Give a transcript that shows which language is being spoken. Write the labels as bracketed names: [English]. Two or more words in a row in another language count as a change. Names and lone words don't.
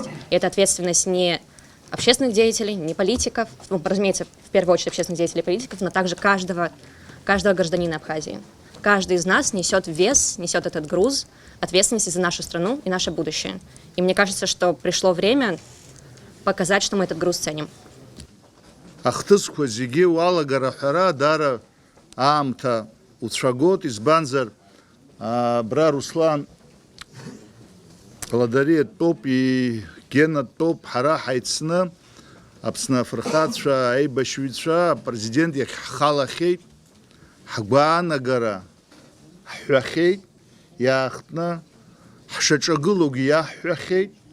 [Russian] И это ответственность не общественных деятелей, не политиков, ну, разумеется, в первую очередь общественных деятелей и политиков, но также каждого гражданина Абхазии. Каждый из нас несет этот груз ответственности за нашу страну и наше будущее. И мне кажется, что пришло время показать, что мы этот груз ценим. [Abkhazian] Ахтызқәа зегьы уалагара ҳәара даара аамҭа уцәагот, избанзар Бра Руслан Ладариа дтәоуп, Гена дтәоуп, ҳара ҳаицны Аԥсны афырхацәа, аибашьыҩцәа, апрезидент иахь ҳхалахьеит, ҳгәаанагара ҳҳәахьеит, иаахтны ҳшаҿагылоугьы иаҳҳәахьеит.